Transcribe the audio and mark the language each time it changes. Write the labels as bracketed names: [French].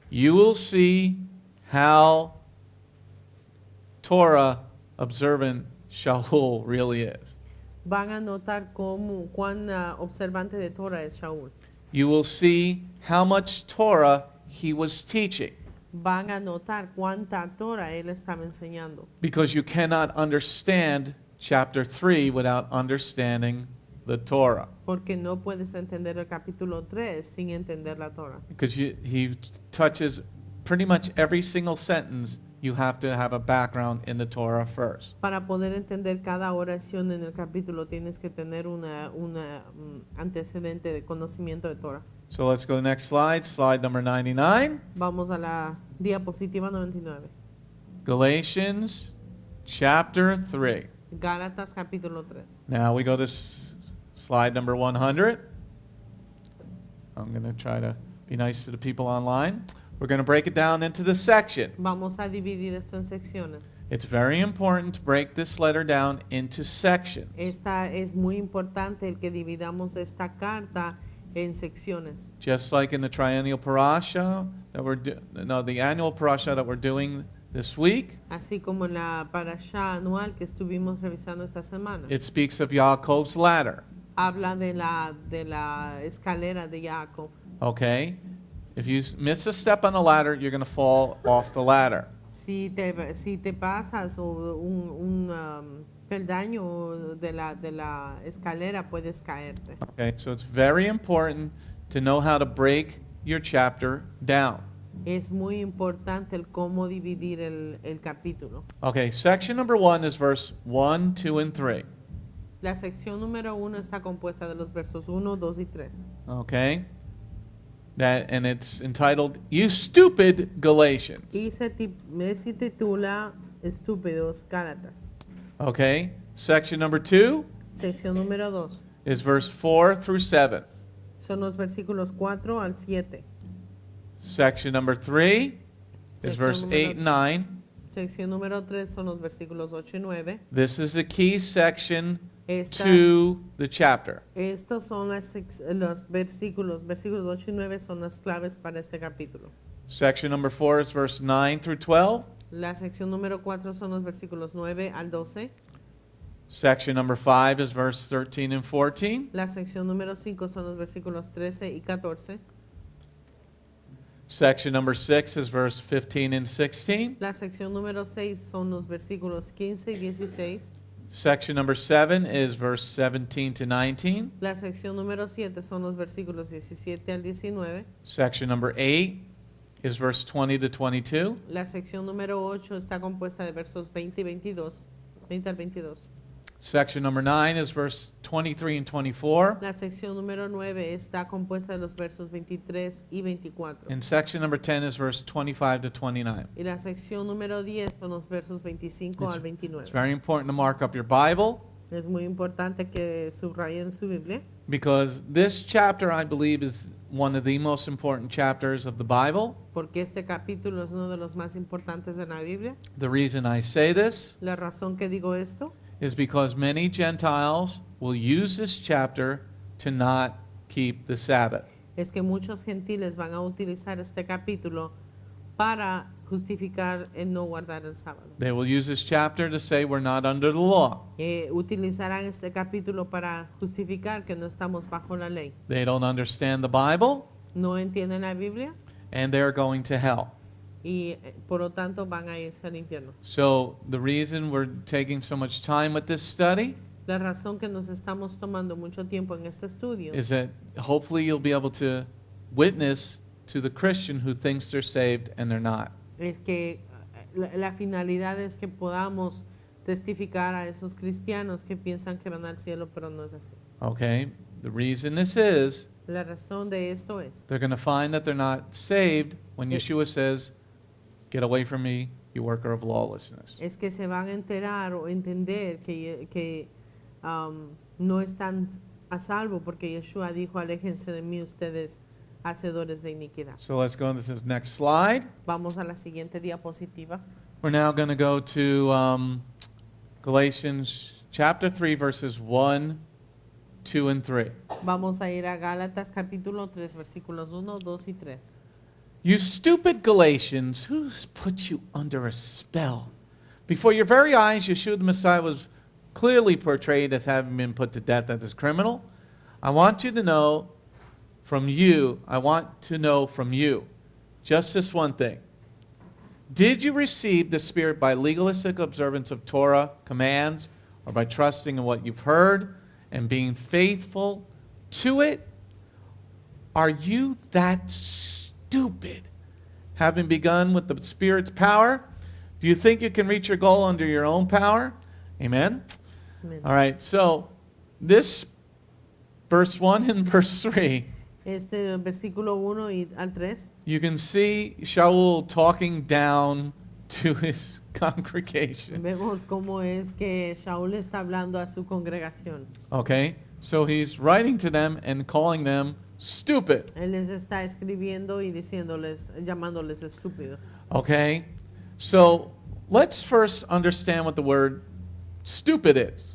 [English] you will see how Torah observant Shaul really is. [Spanish] van a notar cuán observante de Torah es Shaul. [English] You will see how much Torah he was teaching. [Spanish] Van a notar cuánta Torah él estaba enseñando. [English] Because you cannot understand chapter 3 without understanding the Torah. [Spanish] Porque no puedes entender el capítulo 3 sin entender la Torah. [English] Because he touches pretty much every single sentence. You have to have a background in the Torah first. [Spanish] Para poder entender cada oración en el capítulo tienes que tener una antecedente de conocimiento de Torah. [English] So let's go to the next slide, slide number 99. [Spanish] Vamos a la diapositiva 99. [English] Galatians chapter 3. [Spanish] Gálatas capítulo 3. [English] Now we go to slide number 100. I'm going to try to be nice to the people online. We're going to break it down into the section. [Spanish] Vamos a dividir esto en secciones. [English] It's very important to break this letter down into sections. [Spanish] Esta es muy importante el que dividamos esta carta en secciones. [English] Just like in the triennial parasha that the annual parasha that we're doing this week, [Spanish] Así como en la parashá anual que estuvimos revisando esta semana. [English] it speaks of Yaakov's ladder. [Spanish] Habla de la escalera de Jacob. [English] Okay? If you miss a step on the ladder, you're going to fall off the ladder. [Spanish] Si te pasas un peldaño de la escalera, puedes caerte. [English] Okay? So it's very important to know how to break your chapter down. [Spanish] Es muy importante el cómo dividir el capítulo. [English] Okay, section number 1 is verse 1, 2, and 3. [Spanish] La sección número 1 está compuesta de los versos 1, 2 y 3. [English] Okay? And it's entitled, You Stupid Galatians. [Spanish] Y se titula Estúpidos Gálatas. [English] Okay? Section number 2 [Spanish] Sección número 2 [English] is verse 4 through 7. [Spanish] son los versículos 4 al 7. [English] Section number 3 is verse [Spanish] número- [English] 8 and 9. [Spanish] Sección número 3 son los versículos 8 y 9. [English] This is the key section [Spanish] Esta- [English] to the chapter. [Spanish] Estos son los versículos 8 y 9 son las claves para este capítulo. [English] Section number 4 is verse 9 through 12. [Spanish] La sección número 4 son los versículos 9 al 12. [English] Section number 5 is verse 13 and 14. [Spanish] La sección número 5 son los versículos 13 y 14. [English] Section number 6 is verse 15 and 16. [Spanish] La sección número 6 son los versículos 15 y 16. [English] Section number 7 is verse 17 to 19. [Spanish] La sección número 7 son los versículos 17 al 19. [English] Section number 8 is verse 20 to 22. [Spanish] La sección número 8 está compuesta de versos 20 y 22. 20 al 22. [English] Section number 9 is verse 23 and 24. [Spanish] La sección número 9 está compuesta de los versos 23 y 24. [English] And section number 10 is verse 25 to 29. [Spanish] Y la sección número 10 son los versos 25 al [English] It's [Spanish] 29. [English] very important to mark up your Bible [Spanish] Es muy importante que subrayen su Biblia, [English] because this chapter, I believe, is one of the most important chapters of the Bible. [Spanish] porque este capítulo es uno de los más importantes de la Biblia. [English] The reason I say this [Spanish] La razón que digo esto [English] is because many Gentiles will use this chapter to not keep the Sabbath. [Spanish] es que muchos gentiles van a utilizar este capítulo para justificar el no guardar el sábado. [English] They will use this chapter to say we're not under the law. [Spanish] Utilizarán este capítulo para justificar que no estamos bajo la ley. [English] They don't understand the Bible, [Spanish] No entienden la Biblia [English] and they're going to hell. [Spanish] y por lo tanto van a irse al infierno. [English] So the reason we're taking so much time with this study [Spanish] La razón que nos estamos tomando mucho tiempo en este estudio [English] is that hopefully you'll be able to witness to the Christian who thinks they're saved and they're not. [Spanish] es que la finalidad es que podamos testificar a esos cristianos que piensan que van al cielo, pero no es así. [English] Okay? The reason this is, [Spanish] La razón de esto es [English] they're going to find that they're not saved when Yeshua says, "Get away from me, you worker of lawlessness." [Spanish] que se van a enterar o entender que no están a salvo porque Yeshua dijo, aléjense de mí ustedes hacedores de iniquidad. [English] So let's go to this next slide. [Spanish] Vamos a la siguiente diapositiva. [English] We're now going to go to Galatians chapter 3, verses 1, 2, and 3. [Spanish] Vamos a ir a Gálatas capítulo 3, versículos 1, 2 y 3. [English] You stupid Galatians, who's put you under a spell? Before your very eyes, Yeshua the Messiah was clearly portrayed as having been put to death as a criminal. I want to know from you just this one thing. Did you receive the Spirit by legalistic observance of Torah commands, or by trusting in what you've heard and being faithful to it? Are you that stupid? Having begun with the Spirit's power, do you think you can reach your goal under your own power? Amen? [Spanish] Amén. [English] All right, so this verse 1 and verse 3, [Spanish] Este versículo 1 y al 3, [English] you can see Shaul talking down to his congregation. [Spanish] vemos cómo es que Shaul está hablando a su congregación. [English] Okay? So he's writing to them and calling them stupid. [Spanish] Él les está escribiendo y diciéndoles, llamándoles estúpidos. [English] Okay? So let's first understand what the word stupid is.